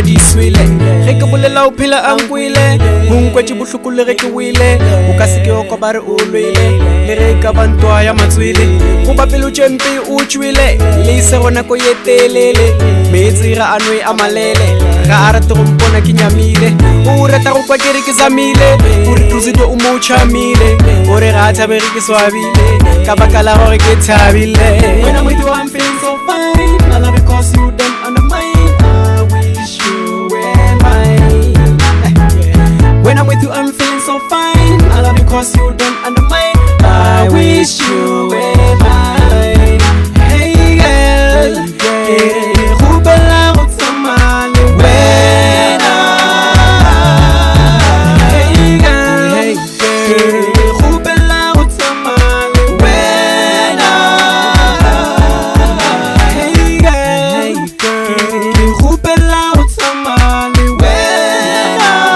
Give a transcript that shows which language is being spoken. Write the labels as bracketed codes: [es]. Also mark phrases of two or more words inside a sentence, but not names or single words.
[nso] di swele ge ke bolela o phela a nkwile go nkwetse bohloko le ge ke wile o ka se ke o kobare o lwele le ge ka bantwa ya matswele go bapelo tšempe o tšwile le se gona ko ye telele metsi ga anwe a malele ga a rate go mpona ke nyamile o rata go kwa kere ke zamile o re Druzido o mo tšhamile o re ga a thabege ke swabile ka baka la gore ke thabile. [en] When I'm with you I'm feeling so fine. I love because you don't undermine. I wish you were mine. When I'm with you I'm feeling so fine. I love because you don't undermine. I wish you were mine. Hey girl, [nso] rubela go tsamaya le wena. [en] Hey girl, [nso] rubela go tsamaya le wena. [en] Hey girl, [nso] rubela go tsamaya le wena.